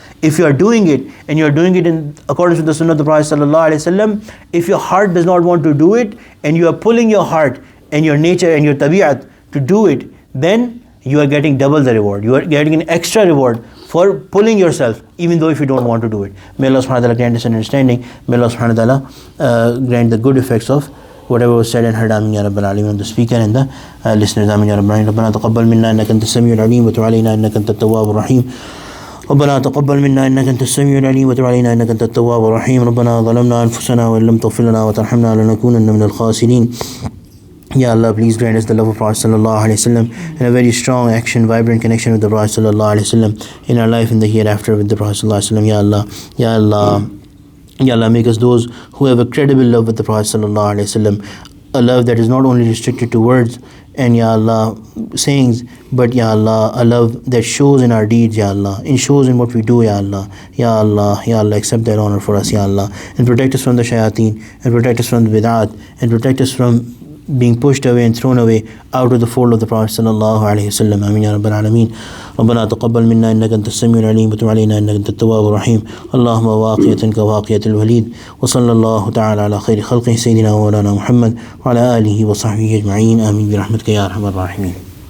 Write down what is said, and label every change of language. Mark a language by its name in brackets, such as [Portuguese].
[English] If you are doing it and you are doing it in accordance with the sunnah of the Prophet ﷺ, if your heart does not want to do it and you are pulling your heart and your nature and your tabi'at to do it, then you are getting double the reward. You are getting an extra reward for pulling yourself, even though if you don't want to do it. May Allah subhanahu wa ta'ala grant us understanding. May Allah subhanahu wa ta'ala grant the good effects of whatever was said and heard. [Arabic] Amin ya Rabbal Alameen. [English] The speaker and the listeners. [Arabic] Amin ya Rabbal Alameen. ربنا تقبل منا إنك أنت السميع العليم وتب علينا إنك أنت التواب الرحيم. ربنا تقبل منا إنك أنت السميع العليم وتب علينا إنك أنت التواب الرحيم. ربنا ظلمنا أنفسنا وإن لم تغفر لنا وترحمنا لنكونن من الخاسرين. [English] Ya Allah, please grant us the love of Prophet sallallahu alaihi wasallam and a very strong action, vibrant connection with the Prophet sallallahu alaihi wasallam in our life in the hereafter with the Prophet sallallahu alaihi wasallam. Ya Allah, Ya Allah, Ya Allah, make us those who have a credible love with the Prophet sallallahu alaihi wasallam, a love that is not only restricted to words and Ya Allah sayings, but Ya Allah, a love that shows in our deeds, Ya Allah, and shows in what we do, Ya Allah. Ya Allah, Ya Allah, accept that honor for us, Ya Allah, and protect us from the shayateen, and protect us from the bid'at, and protect us from being pushed away and thrown away out of the fold of the Prophet sallallahu alaihi wasallam. [Arabic] Amin ya Rabbal Alameen. ربنا تقبل منا إنك أنت السميع العليم وتب علينا إنك أنت التواب الرحيم. اللهم واقية كواقية الوليد. وصلى الله تعالى على خير خلقه سيدنا ومولانا محمد وعلى آله وصحبه أجمعين. آمين برحمتك يا أرحم الراحمين.